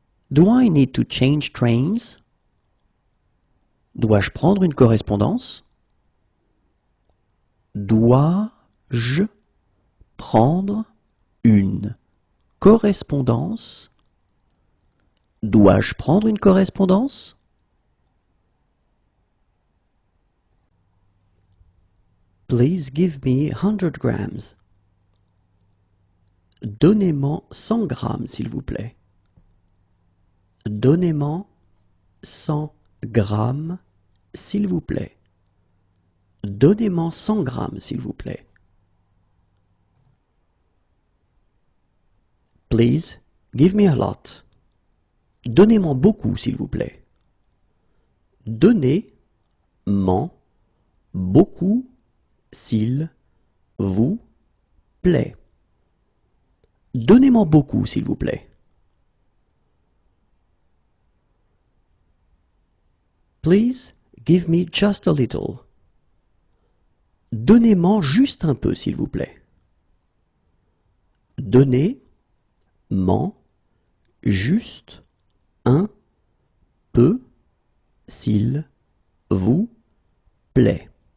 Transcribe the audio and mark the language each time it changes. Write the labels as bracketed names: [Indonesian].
[English] Do I need to change trains? [French] Dois-je prendre une correspondance? Dois-je prendre une correspondance? Dois-je prendre une correspondance? [English] Please give me 100 grams. [French] Donnez-moi 100 grammes, s'il vous plaît. Donnez-moi 100 grammes, s'il vous plaît. Donnez-moi 100 grammes, s'il vous plaît. [English] Please give me a lot. [French] Donnez-moi beaucoup, s'il vous plaît. Donnez-m'en beaucoup s'il vous plaît. Donnez-moi beaucoup s'il vous plaît. [English] Please give me just a little. [French] Donnez-moi juste un peu s'il vous plaît. Donnez-m'en juste un peu s'il vous plaît.